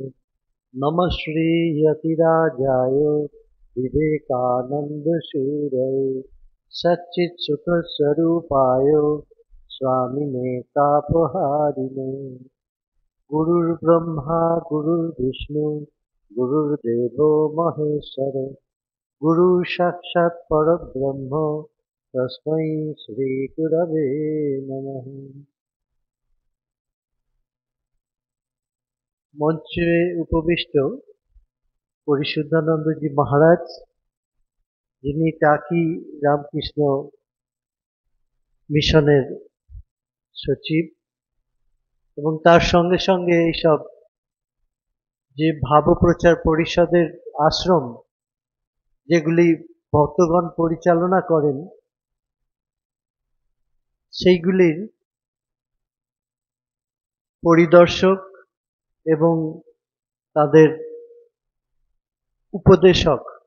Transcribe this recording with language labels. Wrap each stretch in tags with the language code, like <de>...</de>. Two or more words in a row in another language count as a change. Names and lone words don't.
<sa>नमः श्रीयतिराजाय विवेकानन्दशूरये सच्चित्सुखस्वरूपाय स्वामिने तापहारिणे। गुरुर्ब्रह्मा गुरुर्विष्णु गुरुर्देवो महेश्वर गुरु साक्षात् परब्रह्म तस्मै श्री गुरवे नमः।</sa> <bn>মঞ্চে উপবিষ্ট পরিশুদ্ধানন্দজি মহারাজ, যিনি টাকি রামকৃষ্ণ মিশনের সচিব, এবং তার সঙ্গে সঙ্গে এইসব যে ভাবপ্রচার পরিষদের আশ্রম যেগুলি ভক্তগণ পরিচালনা করেন, সেইগুলির পরিদর্শক এবং তাদের উপদেশক।</bn>